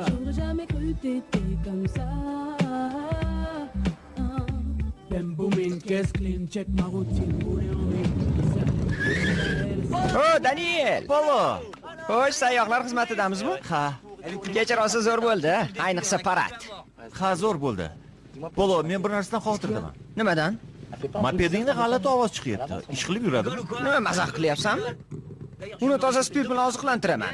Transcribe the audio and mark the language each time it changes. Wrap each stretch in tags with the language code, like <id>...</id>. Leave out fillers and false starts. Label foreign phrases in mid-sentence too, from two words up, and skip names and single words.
<fr>J'aurais jamais cru t'étais comme ça. Bam boom in caisse clean, check ma routine, rouler en</fr> <uz>O, Daniel. Polo. Xo'sh, sayyohlar xizmatidamizmi? Ha, Kechirosi zo'r bo'ldi, ayniqsa parad. ha zo'r bo'ldi. Polo, men bir narsadan xotirdaman. Nimadan? Mopedingda g'alati ovoz chiqyapti. Ish qilib yuradimi? Nima mazax qilyapsanmi? Uni toza spirt bilan oziqlantiraman.</uz>